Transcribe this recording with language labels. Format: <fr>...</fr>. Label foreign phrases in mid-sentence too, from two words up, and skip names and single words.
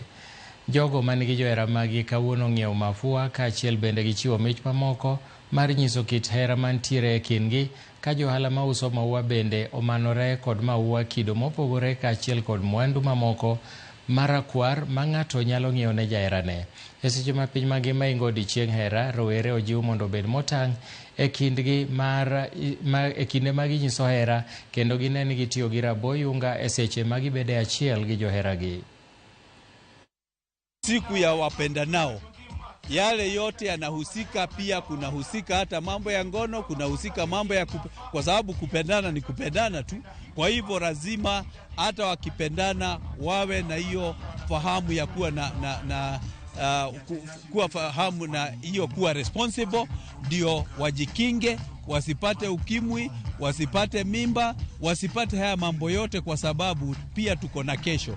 <luo>Jogo manigi johera magi kawuono ng'iewo mafua kaachiel bende gichiwo mich mamoko mar nyiso kit hera mantiere e kindgi, ka johala mauso maua bende omanore kod maua kido mopogore kaachiel kod mwandu mamoko marakwar ma ng'ato nyalo ng'iewo ne jaherane. E seche ma piny mangima ingo odiechieng' hera, rowere ojiw mondo obed motang' e kinde ma ginyiso hera, kendo gine ni gitiyo gi rabo yunga e seche ma gibede achiel gi joheragi.</luo> <sw>Siku ya wapendanao, yale yote yanahusika, pia kunahusika hata mambo ya ngono, kunahusika mambo ya kwa sababu kupendana ni kupendana tu. Kwa hivyo lazima hata wakipendana wawe na hiyo fahamu ya kuwa kuwa fahamu na hiyo kuwa responsible, ndio wajikinge, wasipate ukimwi, wasipate mimba, wasipate haya mambo yote, kwa sababu pia tuko na kesho.</sw>